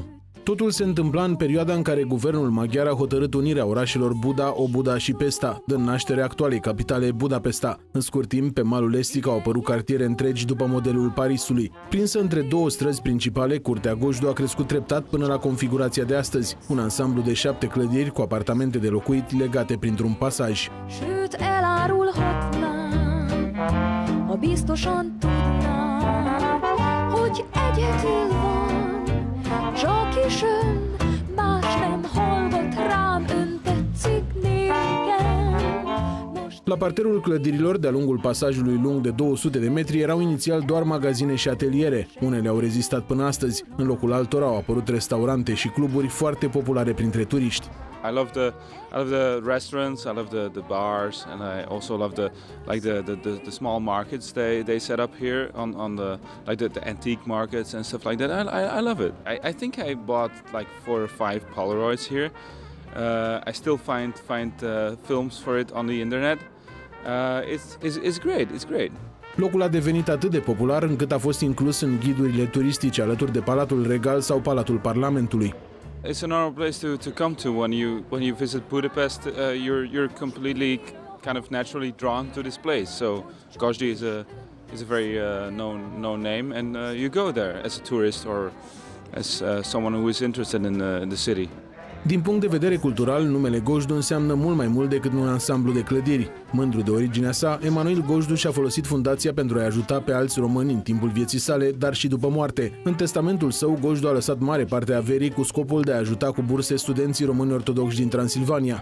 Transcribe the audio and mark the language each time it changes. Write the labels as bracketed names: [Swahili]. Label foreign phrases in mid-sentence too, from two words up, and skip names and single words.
[Romanian] Totul se întâmpla în perioada în care guvernul maghiar a hotărât unirea orașelor Buda, Obuda și Pesta, dând naștere actualei capitale Budapesta. În scurt timp, pe malul estic au apărut cartiere întregi după modelul Parisului. Prinsă între două străzi principale, Curtea Gojdu a crescut treptat până la configurația de astăzi, un ansamblu de 7 clădiri cu apartamente de locuit legate printr-un pasaj. [Hungarian] Sőt, elárulhatnám, ha biztosan tudnám, hogy egyedül van, csak is ön, más nem hallgat rám, ön tetszik nékem. [Romanian] La parterul clădirilor, de-a lungul pasajului lung de 200 de metri, erau inițial doar magazine și ateliere. Unele au rezistat până astăzi. În locul altora au apărut restaurante și cluburi foarte populare printre turiști. [English] I love the restaurants, I love the bars, and I also love the small markets they set up here on the antique markets and stuff like that. I love it. I think I bought like 4 or 5 Polaroids here. I still find films for it on the internet. It's great. It's great. [Romanian] Locul a devenit atât de popular încât a fost inclus în ghidurile turistice alături de Palatul Regal sau Palatul Parlamentului. [English] It's an honorable place to come to when you visit Budapest. You're completely kind of naturally drawn to this place. So Gojdu is a very known name, and you go there as a tourist or as someone who is interested in the city. [Romanian] Din punct de vedere cultural, numele Gojdu înseamnă mult mai mult decât un ansamblu de clădiri. Mândru de originea sa, Emanuel Gojdu și-a folosit fundația pentru a ajuta pe alți români în timpul vieții sale, dar și după moarte. În testamentul său, Gojdu a lăsat mare parte a averii cu scopul de a ajuta cu burse studenții români ortodoxi din Transilvania.